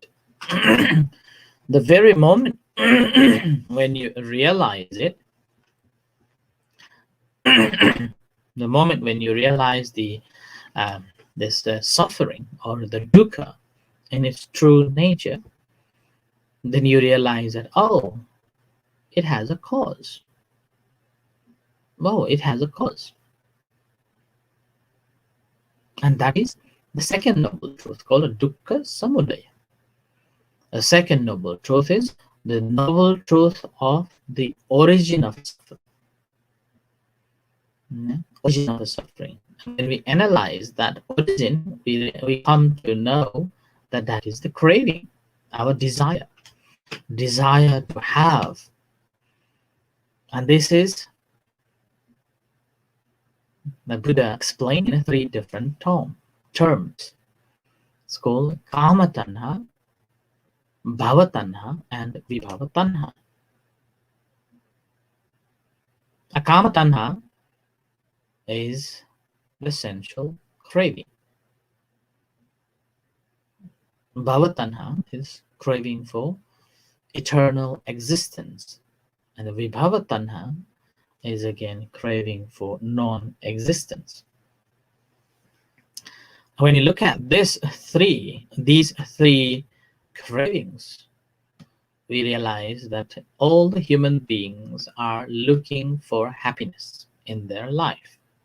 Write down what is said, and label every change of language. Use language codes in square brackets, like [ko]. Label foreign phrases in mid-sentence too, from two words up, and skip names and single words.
[en] The very moment when you realize it, the moment when you realize this suffering or the dukkha in its true nature, then you realize that, oh, it has a cause. Oh, it has a cause. And that is the second noble truth called a [pi] dukkha samudaya. [en] The second noble truth is the noble truth of the origin of suffering. Origin of the suffering. And when we analyze that origin, we come to know that that is the craving, our desire to have. And this is the Buddha explained in 3 different terms. It's called [pi] kama tanha, bhava tanha, [en] and [pi] vibhava tanha. [en] A [pi] kama tanha [en] is the sensual craving. [pi] Bhava tanha [en] is craving for eternal existence. And the [pi] vibhava tanha [en] is again craving for non-existence. When you look at these three cravings, we realize that all the human beings are looking for happiness in their life.